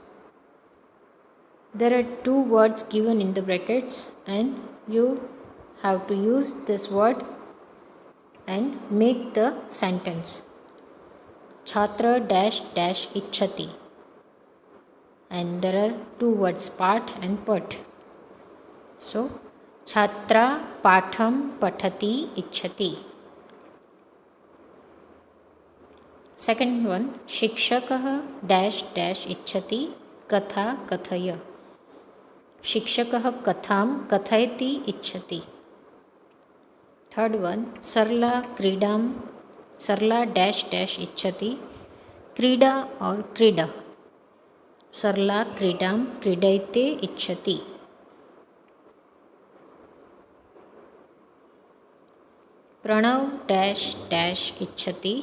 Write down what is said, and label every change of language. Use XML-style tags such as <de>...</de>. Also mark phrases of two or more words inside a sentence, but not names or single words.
<en>There are 2 words given in the brackets and you have to use this word and make the sentence.</en> <sa>Chhatra</sa> <en>dash dash</en> <sa>ichhati.</sa> <en>And there are 2 words, path and pat.</en> <sa>So, छात्र पठम् पठति इच्छति.</sa> <en>Second one,</en> <sa>Shikshakah</sa> <en>dash dash</en> <sa>इच्छति कथा कथय. शिक्षकः कथाम् कथयति इच्छति.</sa> <en>Third one,</en> <sa>Sarla</sa> <en>dash dash</en> <sa>ichhati. Krida or krida. सरला क्रीडाम् क्रीडते इच्छति. Pranav</sa> <en>dash dash</en> <sa>ichhati.</sa>